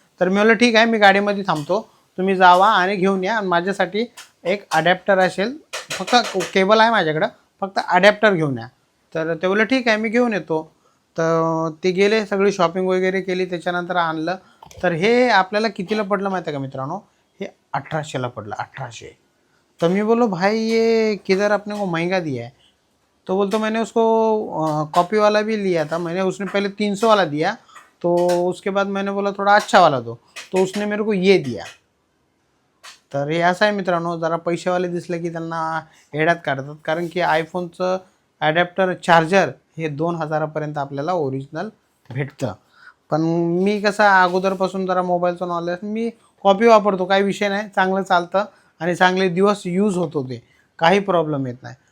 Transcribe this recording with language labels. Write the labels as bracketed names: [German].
[Marathi] तर मी म्हणलं ठीक आहे, मी गाडीमध्ये थांबतो, तुम्ही जावा आणि घेऊन या. आणि माझ्यासाठी एक अडॅप्टर असेल, फक्त केबल आहे माझ्याकडं, फक्त अडॅप्टर घेऊन या. तर ते बोललं ठीक आहे, मी घेऊन येतो. तर ते गेले, सगळी शॉपिंग वगैरे केली, त्याच्यानंतर आणलं. तर हे आपल्याला कितीला पडलं माहिती आहे का मित्रांनो? हे 1800ला पडलं, 1800. [Hindi] तो मैं बोलो भाई ये किधर अपने को महंगा दिया है। तो बोलते मैंने उसको कॉपी वाला भी लिया था, मैंने उसने पहले 300 वाला दिया, तो उसके बाद मैंने बोला थोड़ा अच्छा वाला दो, तो उसने मेरे को ये दिया. [Marathi] तर हे असं आहे मित्रांनो, जरा पैसेवाले दिसले की त्यांना येड्यात काढतात. कारण की आयफोनचं ॲडॅप्टर चार्जर हे 2000पर्यंत आपल्याला ओरिजिनल भेटतं. पण मी कसा अगोदरपासून जरा मोबाईलचं नॉलेज, मी कॉपी वापरतो, काही विषय नाही, चांगलं चालतं आणि चांगले दिवस यूज होतो, ते काही प्रॉब्लेम येत नाही.